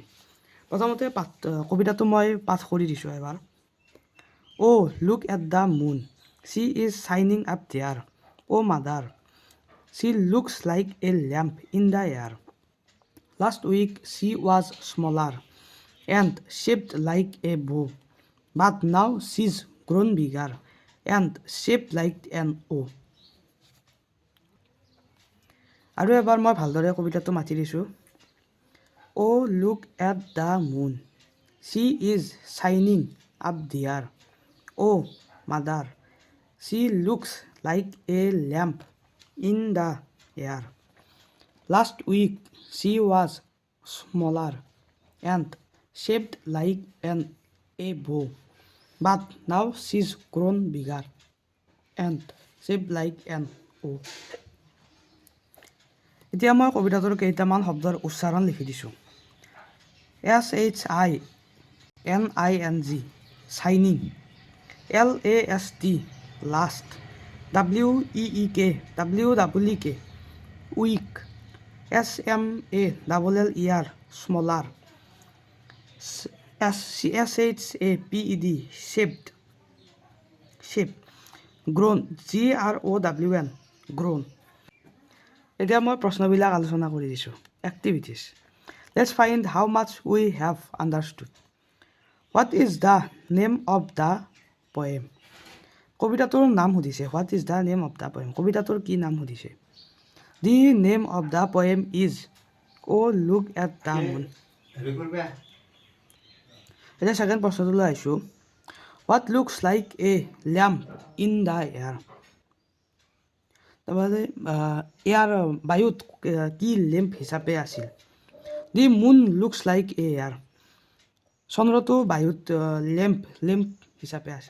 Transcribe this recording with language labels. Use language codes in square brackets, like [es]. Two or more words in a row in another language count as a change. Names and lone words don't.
[as] প্ৰথমতে কবিতাটো মই পাঠ কৰি দিছোঁ এবাৰ। [en] Look at the moon, she is shining up there, mother, she looks like a lamp in the air. Last week she was smaller and shaped like a bow, but now she's grown bigger and shaped like an O. [as] আৰু এবাৰ মই ভালদৰে কবিতাটো মাতি দিছোঁ। [en] Look at the moon, she is shining up there, mother, she looks like a lamp in the air. Last week she was smaller and shaped like an a bow, but now she's grown bigger and shaped like an O. [as] এতিয়া মই কবিতাটোৰ কেইটামান শব্দৰ উচ্চাৰণ লিখি দিছোঁ। [en] SHINING, শ্বাইনিং, LAST, লাষ্ট, WEEK, উইক, SMALLER, স্মলাৰ, SHAPED, shape, grown, GROWN, grown. [as] এতিয়া মই প্ৰশ্নবিলাক আলোচনা কৰি দিছোঁ। এক্টিভিটিজ। [en] Let's find how much we have understood. What is the name of the poem? [as] কবিতাটোৰ নাম সুধিছে। [en] What is the name of the poem? [as] কবিতাটোৰ কি নাম সুধিছে? [en] The name of the poem is Look at the moon. [as] এতিয়া ছেকেণ্ড প্ৰশ্নটোলৈ আহিছোঁ। [en] What looks like a lamp in the air? [as] তাৰমানে এয়াৰ বায়ুত কি লেম্প হিচাপে আছিল? [en] The moon looks like a air. [as] চন্দ্ৰটো বায়ুত লেম্প হিচাপে আছিল।